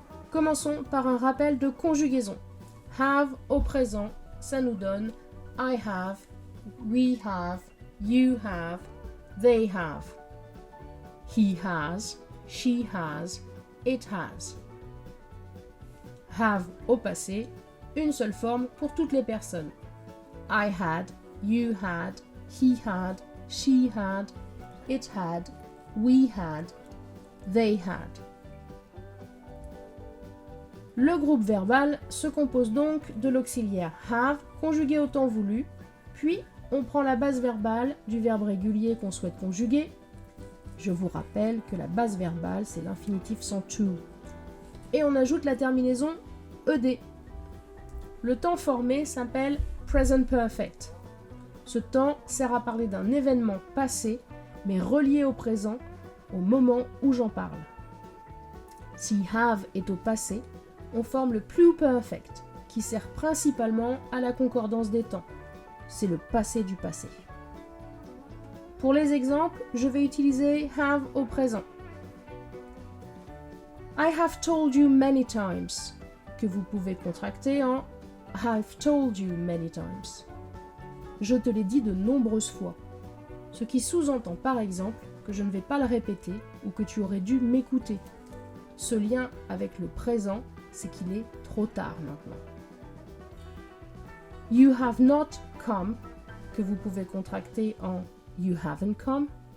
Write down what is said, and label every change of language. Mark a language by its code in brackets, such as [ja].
[fr] Commençons par un rappel de conjugaison. Have au présent, ça nous donne [en] I have, we have, you have, they have. He has, she has, it has. [fr] Have au passé, une seule forme pour toutes les personnes. [en] I had, you had, he had, she had, it had, we had, they had. [fr] Le groupe verbal se compose donc de l'auxiliaire have conjugué au temps voulu, puis on prend la base verbale du verbe régulier qu'on souhaite conjuguer. Je vous rappelle que la base verbale, c'est l'infinitif sans to. Et on ajoute la terminaison ed. Le temps formé s'appelle present perfect. Ce temps sert à parler d'un événement passé, mais relié au présent, au moment où j'en parle. Si have est au passé, on forme le pluperfect, qui sert principalement à la concordance des temps. C'est le passé du passé. Pour les exemples, je vais utiliser have au présent. [en] I have told you many times, [fr] que vous pouvez contracter en [en] I've told you many times. [fr] Je te l'ai dit de nombreuses fois, ce qui sous-entend par exemple que je ne vais pas le répéter ou que tu aurais dû m'écouter. Ce lien avec le présent, c'est qu'il est trop tard maintenant. [en] You have not come, [fr] que vous pouvez contracter en [en] You haven't come.